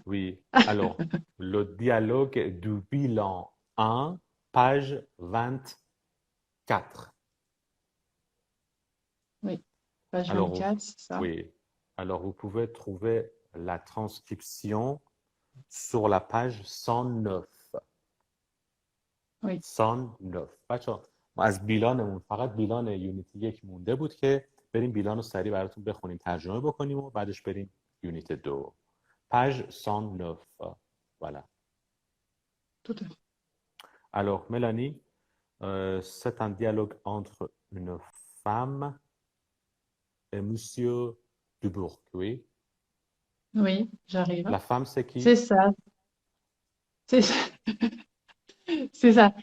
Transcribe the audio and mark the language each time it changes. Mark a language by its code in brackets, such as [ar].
[fr] Oui. Alors, le dialogue du bilan 1, page 24. Oui, page Alors, 24, c'est ça. oui. Alors, vous pouvez trouver la transcription sur la page 109. Oui, [fa] 109 بچه ما از بیلانمون فقط بیلان یونیت یک مونده بود که بریم بیلان رو سریع براتون بخونیم ترجمه بکنیم و بعدش بریم یونیت دو [fr] page 109 voilà tout à fait. alors Mélanie c'est un dialogue entre une femme et monsieur Dubourg oui Oui, j'arrive. la femme c'est C'est qui ça. C'est ça. C'est ça.